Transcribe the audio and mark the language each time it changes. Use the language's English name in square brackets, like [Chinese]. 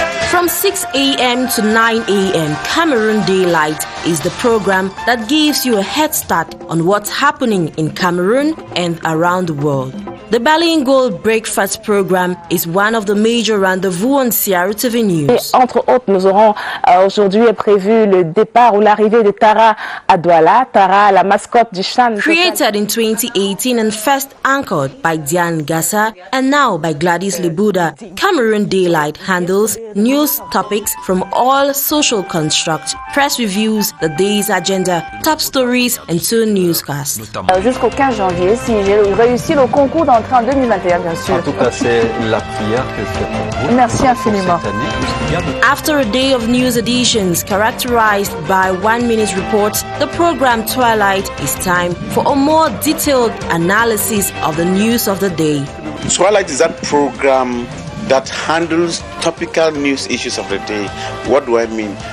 [English] From 6 a.m. to 9 a.m., Cameroon Daylight is the program that gives you a head start on what's happening in Cameroon and around the world. The bilingual breakfast program is one of the major rendezvous on CRTV News. [French] Et entre autres, nous aurons aujourd'hui prévu le départ ou l'arrivée de Tara à Douala. Tara, la mascotte du Chan. [English] Created in 2018 and first anchored by Diane Gassa and now by Gladys Libuda, Cameroon Daylight handles news topics from all social constructs, press reviews, the day's agenda, top stories and 2 newscasts. [French] Jusqu'au 15 janvier, si j'ai réussi le concours d'entrée en 2021, bien sûr. En tout cas, c'est la prière que je fais pour vous. Merci infiniment. [English] After a day of news editions characterized by 1-minute reports, the program Twilight is time for a more detailed analysis of the news of the day. Twilight is that program that handles topical news issues of the day. What do I mean?